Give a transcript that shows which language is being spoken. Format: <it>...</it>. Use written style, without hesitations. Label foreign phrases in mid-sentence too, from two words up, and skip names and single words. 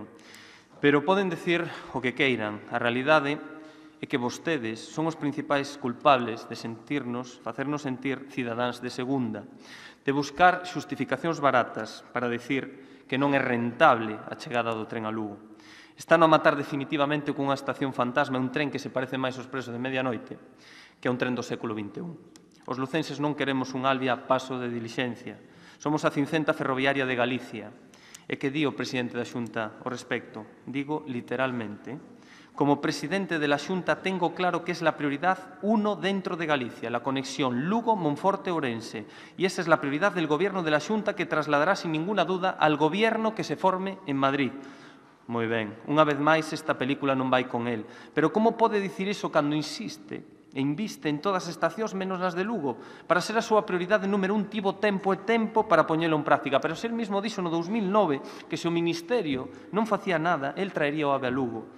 <gl>Pero poden decir o que queiran. A realidade é que vostedes son os principais culpables de facernos sentir cidadáns de segunda, de buscar xustificacións baratas para decir que non é rentable a chegada do tren a Lugo. Están a matar definitivamente cunha estación fantasma un tren que se parece máis ao Expreso de Medianoite que a un tren do século XXI. Os lucenses non queremos un Alvia a paso de dilixencia. Somos a cincenta ferroviaria de Galicia. E que di o presidente da Xunta ao respecto?</gl> <es>Digo literalmente: como presidente de la Xunta tengo claro que es la prioridad 1 dentro de Galicia, la conexión Lugo-Monforte-Ourense. Y esa es la prioridad del Gobierno de la Xunta que trasladará sin ninguna duda al Gobierno que se forme en Madrid.</es> <gl>Moi ben, unha vez máis esta película non vai con el. Pero como pode dicir iso cando insiste e inviste en todas as estacións menos nas de Lugo? Para ser a súa prioridade número 1 tivo tempo para poñelo en práctica. Pero se</gl> <es>el mismo</es> <gl>dixo no 2009 que se o Ministerio non facía nada, el traería o AVE a Lugo.</gl>